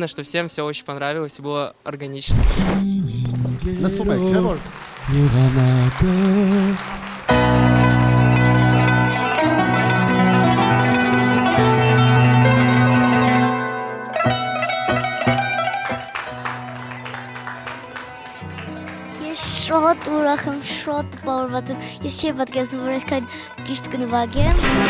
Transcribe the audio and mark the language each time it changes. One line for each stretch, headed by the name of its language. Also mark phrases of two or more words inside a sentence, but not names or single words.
Russian: Главное, что всем все очень понравилось и было органично.
Armenian: Լսում եք, չէ՞ որ Եղանակը Ես շատ ուրախ եմ, շատ տպավորված եմ։ Ես չի պատկերացնում, որ այսքան ճիշտ կնվագեմ։